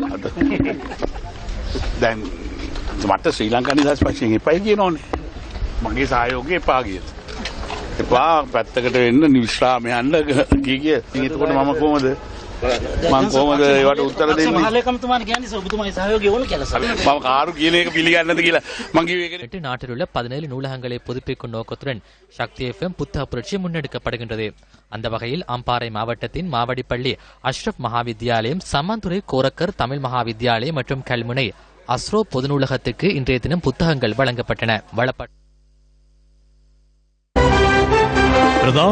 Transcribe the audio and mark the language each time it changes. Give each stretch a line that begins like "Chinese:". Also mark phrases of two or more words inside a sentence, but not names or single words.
Sinhala: දැන් මට ශ්‍රී ලංකා නිදහස් පක්ෂයෙන් එපා කියනෝනේ මගේ සහයෝගය එපා කියනවා එපා පැත්තකට වෙන්න විශ්‍රාම යන්න කිය එතකොට මම කොහමද මම කොහමද ඒවට උත්තර දෙන්නේ මහලේකම්තුමාට කියන්නේ ඔබතුමාගේ සහයෝගය ඕන කියලා මම කාරු කියන එක පිළිගන්නද කියලා මම කිව්වේ ඒක.
Tamil: நாட்டில் உள்ள 17 நூலகங்களை புதுப்பிக்கும் நோக்கத்துடன் சக்தி FM புத்தக புரட்சி முன்னெடுக்கப்படுகின்றது. அந்த வகையில் அம்பாறை மாவட்டத்தின் மாவடிப்பள்ளி அஷ்ரப் மகாவித்யாலயம், சம்மாந்துறை கோரக்கர் தமிழ் மகாவித்யாலயம் மற்றும் கல்முனை அஸ்ரோ பொது நூலகத்துக்கு இன்றைய தினம் புத்தகங்கள் வழங்கப்பட்டன.